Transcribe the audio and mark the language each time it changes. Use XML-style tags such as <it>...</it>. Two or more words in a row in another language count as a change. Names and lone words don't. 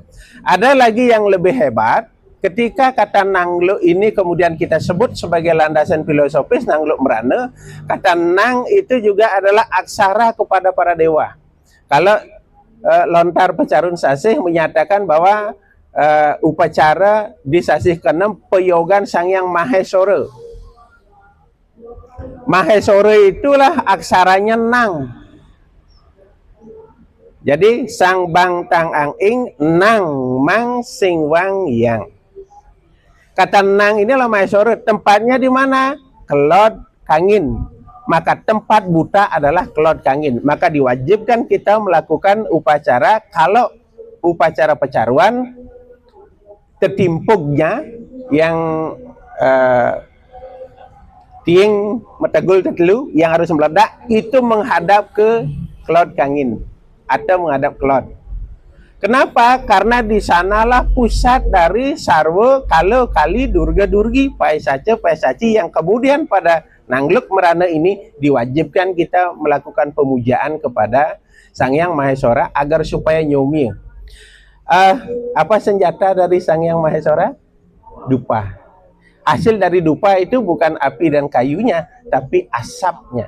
<id>Ada lagi yang lebih hebat, ketika kata nangluk ini kemudian kita sebut sebagai landasan filosofis nangluk merana, kata nang itu juga adalah aksara kepada para dewa. Kalau Lontar Pecarun Sasih menyatakan bahwa upacara di sasih ke-6 peyogan Sang Hyang Maheswara. Maheswara itulah aksaranya nang. Jadi sang bang tang ang ing nang mang sing wang yang. Kata nang ini adalah Maheswara. Tempatnya di mana? Kelod Kangin. Maka tempat buta adalah Kelod Kangin. Maka diwajibkan kita melakukan upacara. Kalau upacara pecaruan, tetimpugnya yang</id> <ban>tiing metegul tetelu</ban> <id>yang harus meledak itu menghadap ke Kelod Kangin atau menghadap Kelod. Kenapa? Karena di sanalah pusat dari sarwa kala kali durga durgi paisaci yang kemudian pada nangluk merana ini diwajibkan kita melakukan pemujaan kepada Sang Hyang Maheswara agar supaya nyomi. Apa senjata dari Sang Hyang Maheswara? Dupa. Hasil dari dupa itu bukan api dan kayunya, tapi asapnya.</id>